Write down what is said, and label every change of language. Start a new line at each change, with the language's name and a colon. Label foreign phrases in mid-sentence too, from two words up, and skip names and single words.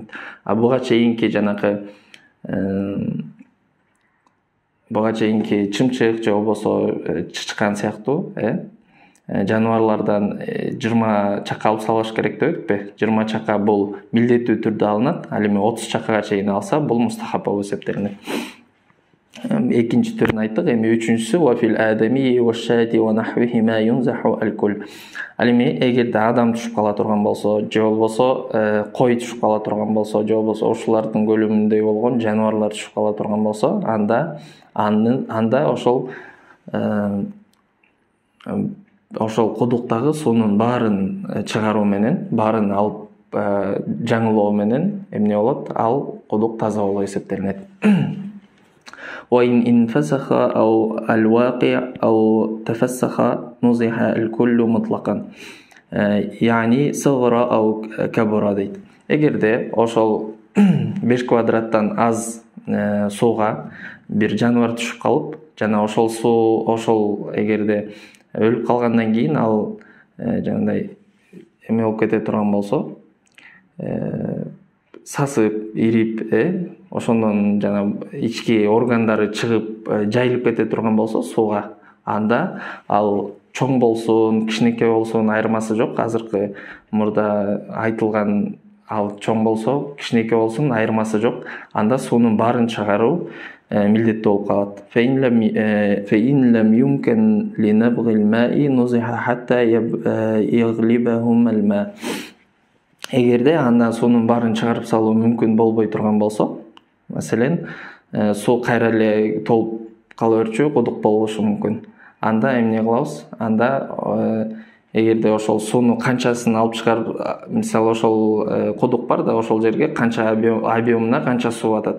Kyrgyz: Буга чейинки чымчык же болбосо чычкан сыяктуу жаныбарлардан 20 чака алып салыш керек дебекпи? 20 чака бул милдеттүү түрдө алынат. Ал эми 30 чакага чейин алса, бул мустахап болуп эсептелинет. Экинчи түрүн айттык. Эми үчүнчүсү
Arabic: وفي الآدمي والشاة ونحوهما ينزح الكل.
Kyrgyz: Ал эми эгерде адам түшүп кала турган болсо, же болбосо кой түшүп кала турган болсо, же болбосо ушулардын көлөмүндөй болгон жаныбарлар түшүп кала турган болсо, анда ошол кудуктагы суунун баарын чыгаруу менен, баарын алып жаңылоо менен эмне болот? Ал кудук таза болуп эсептелинет.
Arabic: وإن انفسخ أو الواقع أو تفسخ نزح الكل مطلقا يعني صغر أو كبر дейт.
Kyrgyz: Эгерде ошол 5 квадраттан аз сууга бир жаныбар түшүп калып, жана ошол суу эгерде өлүп калгандан кийин ал жандай эме болуп кете турган болсо, сасып, ирип, ошондон жана ички органдары чыгып, жайылып кете турган болсо сууга, анда ал чоң болсун, кичинекей болсун айырмасы жок. Азыркы мурда айтылган ал чоң болсо, кичинекей болсун айырмасы жок. Анда суунун баарын чыгаруу милдеттүү болуп калат.
Arabic: فإن لم يمكن لنبغ الماء نزح حتى يغلبهم الماء.
Kyrgyz: Эгерде анда суунун баарын чыгарып салуу мүмкүн болбой турган болсо, маселен, суу кайра эле толуп кала берчү, кудук болушу мүмкүн. Анда эмне кылабыз? Анда эгерде ошол сууну канчасын алып чыгарып, мисалы ошол кудук бар да, ошол жерге канча объемуна канча суу атат.